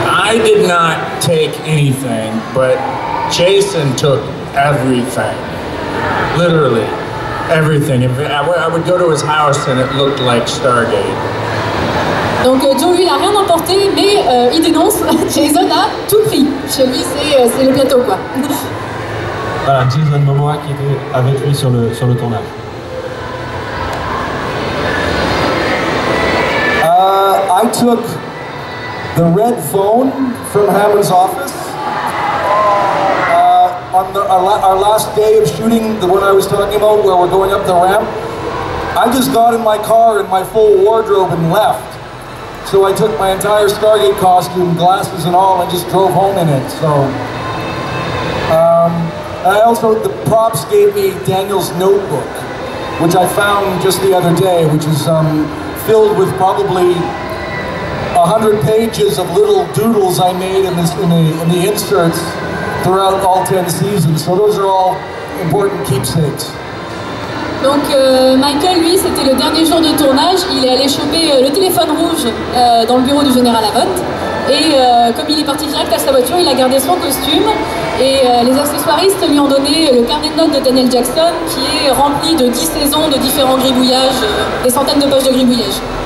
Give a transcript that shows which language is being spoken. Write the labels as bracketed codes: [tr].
[en] I did not take anything, but Jason took everything. Literally, everything. I would go to his house and it looked like Stargate. [fr] Donc Joe, lui, il n'a rien emporté, mais il dénonce, Jason a tout pris. Chez lui, c'est le plateau, quoi. Voilà, Jason Momoa qui était avec lui sur le tournage. [en] I took the red phone from Hammond's office on our last day of shooting, the one I was talking about where we're going up the ramp. I just got in my car in my full wardrobe and left. So I took my entire Stargate costume, glasses and all, and just drove home in it. So, and I also, the props gave me Daniel's notebook, which I found just the other day, which is filled with probably 100 pages of little doodles I made in the inserts throughout all 10 seasons. So those are all important keepsakes. [fr] Donc Michael, lui, c'était le dernier jour de tournage, il est allé choper le téléphone rouge dans le bureau du général Abbott. Et comme il est parti direct à sa voiture, il a gardé son costume. Et les accessoiristes lui ont donné le carnet de notes de Daniel Jackson qui est rempli de 10 saisons de différents gribouillages, des centaines de pages de gribouillage.